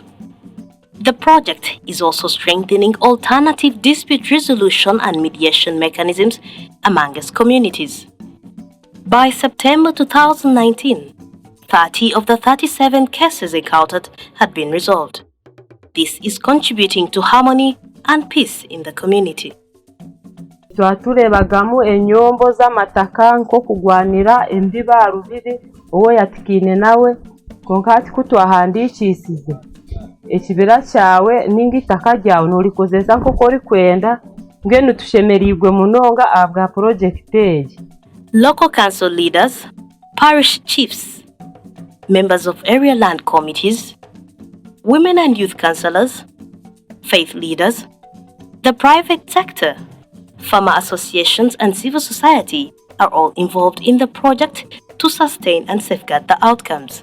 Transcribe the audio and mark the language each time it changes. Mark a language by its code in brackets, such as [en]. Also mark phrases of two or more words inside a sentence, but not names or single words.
[en] The project is also strengthening alternative dispute resolution and mediation mechanisms among its communities. By September 2019, 30 of the 37 cases encountered had been resolved. This is contributing to harmony and peace in the community. [nyn] Twaturebagamu enyombo z'amataka nko kugwanira embiba rubiri owo yatikine nawe konkati kutwahandikisize ekibira cyawe ninga itaka ryawe norikozesa nkoko rikwenda ngenu tushemerirwe munonga abwa project eyi. [en] Local council leaders, parish chiefs, members of area land committees, women and youth councillors, faith leaders, the private sector, farmer associations and civil society are all involved in the project to sustain and safeguard the outcomes.